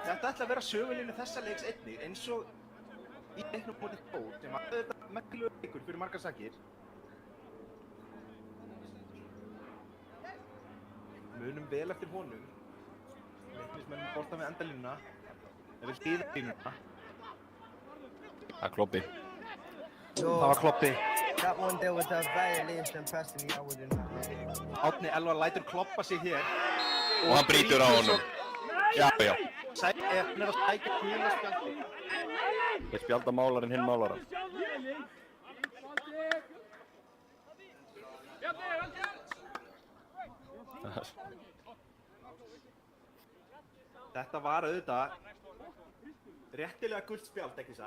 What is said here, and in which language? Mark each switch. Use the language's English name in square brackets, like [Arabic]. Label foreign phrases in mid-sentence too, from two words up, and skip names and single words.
[Icelandic] Þetta ætla að vera sögulínu þessa leiks einnig, eins og í leiknum mótið Þór, sem að þetta merkilegur leikur fyrir margar sakir. Munum vel eftir honum. Leiknismenn bolta með endalínuna. Eða hlýðlínuna. Það er Klobbi. Það var Klobbi. [English] That one there was a violation personally, I wouldn't know. [Icelandic] Árni Elvar lætur kloppa sig hér. Og hann brýtur á honum. Já, já. Hann er að sækja gula spjaldi. Þeir spjalda málarinn hinn málaran. Þetta var auðvitað réttilega gult spjald, ekki satt?